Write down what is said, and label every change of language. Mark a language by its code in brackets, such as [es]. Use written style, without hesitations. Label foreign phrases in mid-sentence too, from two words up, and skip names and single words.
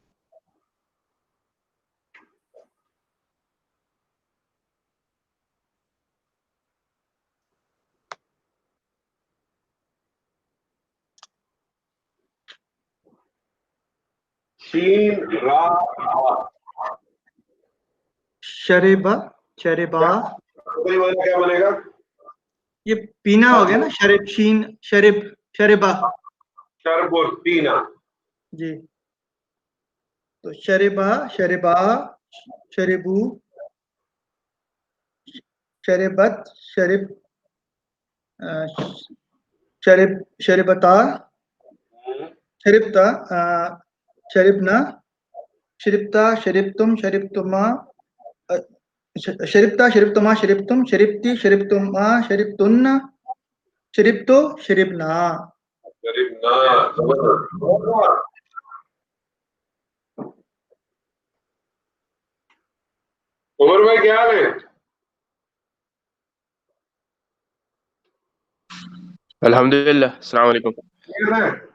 [ar] شین را ہا شربا شربا [ur] کوئی معنی کیا بنے گا؟ یہ پینا ہو گیا نا، [ar] شرب شین شرب شربا. [ur] شرب اور پینا. جی تو [ar] شربا شربا شربو شربت شرب شرب شربتا شربتا شربنا شربتا شربتم شربتما شربتا شربتما شربتم شربتی شربتما شربتن شربتو شربنا. شربنا. [ur] عمر بھائی کیا حال ہے؟ [ar] الحمدللہ. السلام علیکم. [ur] ٹھیک ہے.